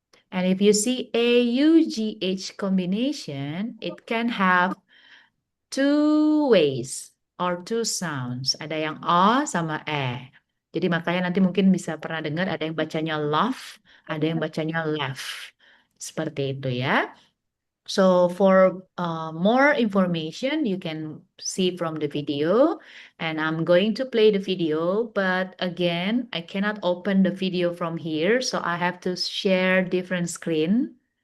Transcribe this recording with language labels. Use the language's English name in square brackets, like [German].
[English] And if you see AUGH combination, it can have two ways or two sounds. [Indonesian] Ada yang A sama E. Jadi makanya nanti mungkin bisa pernah dengar ada yang bacanya love, ada yang bacanya left. Seperti itu ya. [English] So for more information, you can see from the video, and I'm going to play the video, but again, I cannot open the video from here, so I have to share different screen.